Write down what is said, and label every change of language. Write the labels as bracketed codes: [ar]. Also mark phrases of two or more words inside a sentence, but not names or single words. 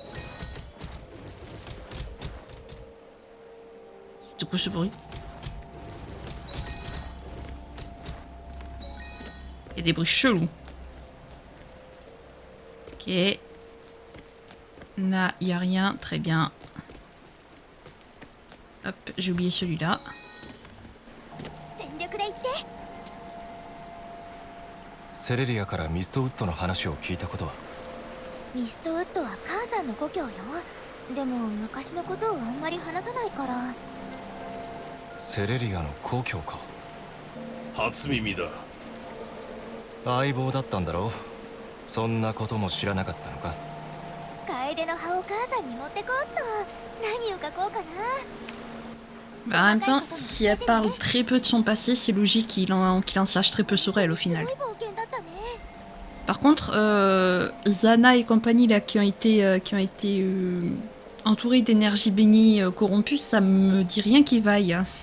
[fr] C'est quoi ce bruit? Il y a des bruits chelous. Ok. Là, il n'y a rien, très bien. Hop, j'ai oublié celui-là. [ja] 全力で言って。セレリアからミストウッドの話を聞いたことは？ミストウッドは母さんの故郷よ。でも昔のことをあんまり話さないから。セレリアの故郷か。初耳だ。相棒だったんだろう。そんなことも知らなかったのか。楓の葉を母さんに持ってこうっと。何を書こうかな。 [fr] Bah, en même temps, si elle parle très peu de son passé, c'est logique qu'il en sache très peu sur elle au final. Par contre, Zana et compagnie là qui ont été entourés d'énergie bénie corrompue, ça me dit rien qui vaille.